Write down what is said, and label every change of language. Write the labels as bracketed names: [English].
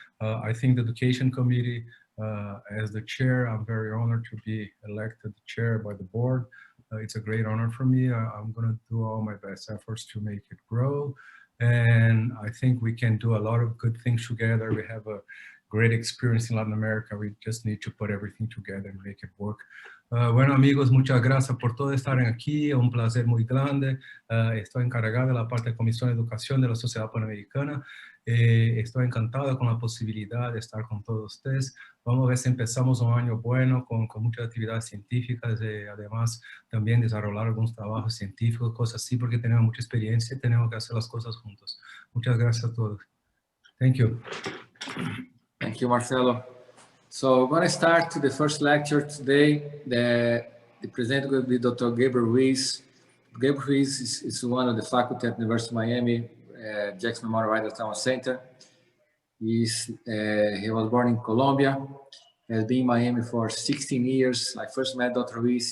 [English] I think the Education Committee, as the chair, I'm very honored to be elected chair by the board. It's a great honor for me. I'm going to do all my best efforts to make it grow. And I think we can do a lot of good things together. We have a great experience in Latin America. We just need to put everything together and make it work. [Spanish] Bueno, amigos, muchas gracias por todo estar aquí. Es un placer muy grande. Estoy encargado de la parte de Comisión de Educación de la Sociedad Panamericana. Estoy encantado con la posibilidad de estar con todos ustedes. Vamos a ver si empezamos un año bueno con muchas actividades científicas, además también desarrollar algunos trabajos científicos, cosas así, porque tenemos mucha experiencia y tenemos que hacer las cosas juntos. Muchas gracias a todos. [English] Thank you. Thank you, Marcelo. So we're going to start the first lecture today. The presenter will be Dr. Gabriel Ruiz. Gabriel Ruiz is one of the faculty at the University of Miami, Jackson Memorial Ryder Trauma Center. He was born in Colombia, has been in Miami for 16 years. I first met Dr. Ruiz.